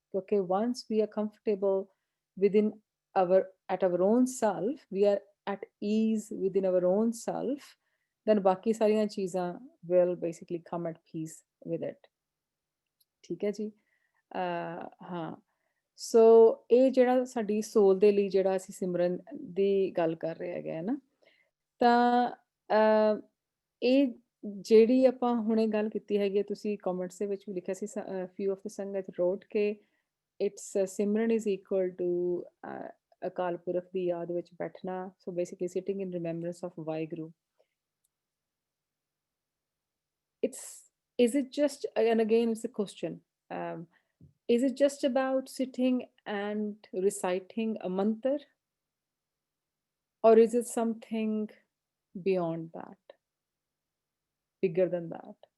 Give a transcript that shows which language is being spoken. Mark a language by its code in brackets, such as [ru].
[en] Okay, once we are comfortable within our at our own self, we are at ease within our own self, then [pa] ਬਾਕੀ ਸਾਰੀਆਂ ਚੀਜ਼ਾਂ [en] will basically come at peace with it. [pa] ਠੀਕ ਹੈ ਜੀ। ਹਾਂ, ਸੋ ਇਹ ਜਿਹੜਾ ਸਾਡੀ ਸੋਲ ਦੇ ਲਈ ਜਿਹੜਾ ਅਸੀਂ ਸਿਮਰਨ ਦੀ ਗੱਲ ਕਰ ਰਹੇ ਹੈਗੇ ਆ ਨਾ, ਤਾਂ ਇਹ ਜਿਹੜੀ ਆਪਾਂ ਹੁਣੇ ਗੱਲ ਕੀਤੀ ਹੈਗੀ, ਤੁਸੀਂ ਕਮੈਂਟਸ ਦੇ ਵਿੱਚ ਵੀ ਲਿਖਿਆ ਸੀ, [en] few of the [pa] ਸੰਗਤ [en] wrote [pa] ਕਿ it's Simran [en] is equal to [pa] Akal Purakh ਦੀ ਯਾਦ ਵਿੱਚ ਬੈਠਣਾ, [en] so basically sitting in remembrance of [pa] Waheguru. [en] It's, is it just, and again it's a question, is it just about sitting and reciting a mantra, or is it something beyond that, bigger than that?